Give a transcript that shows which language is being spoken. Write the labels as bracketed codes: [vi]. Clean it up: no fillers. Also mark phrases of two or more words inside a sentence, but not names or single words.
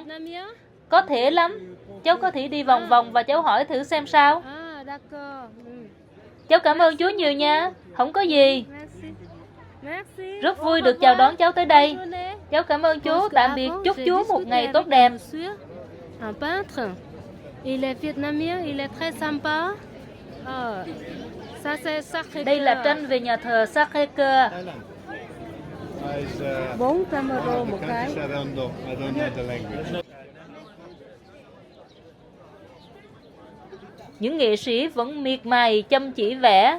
[vi] Có thể lắm. Cháu có thể đi vòng vòng và cháu hỏi thử xem sao. Cháu cảm ơn chú nhiều nha. Không có gì. Rất vui được chào đón cháu tới đây. Cháu cảm ơn chú. Tạm biệt. Chúc chú một ngày tốt đẹp. [fr] Il est vietnamien, il est très sympa. [vi] Đây là tranh về nhà thờ Sacré-Cœur. 400 euro một cái. Những nghệ sĩ vẫn miệt mài chăm chỉ vẽ.